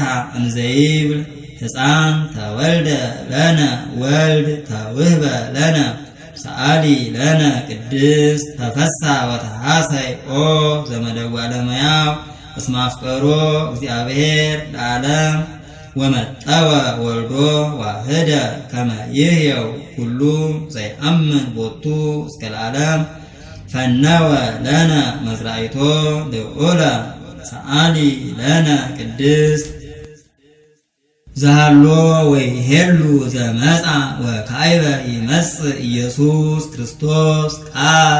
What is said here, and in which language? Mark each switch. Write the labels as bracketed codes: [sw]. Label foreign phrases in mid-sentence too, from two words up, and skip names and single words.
[gez] እንዘይብል ሕፃን ተወልደ ለነ ወልድ ተውህበ ለነ ሰአሊ ለነ ቅድስት ተፈሳ ወተሐሰይ ኦ ዘመደዋ ለመያው እስመ አፍቀሮ እግዚአብሔር ለዓለም ወመጠወ ወልዶ ዋህደ ከመ ይሕየው ኩሉ ዘይአምን ቦቱ እስከ ለዓለም ፈነወ ለነ መዝራዕቶ ልዑለ ሰአሊ ለነ ቅድስት ዘሃሎ ወይሄሉ ዘመጻ ወካዕበ ይመጽእ ኢየሱስ ክርስቶስ ቃል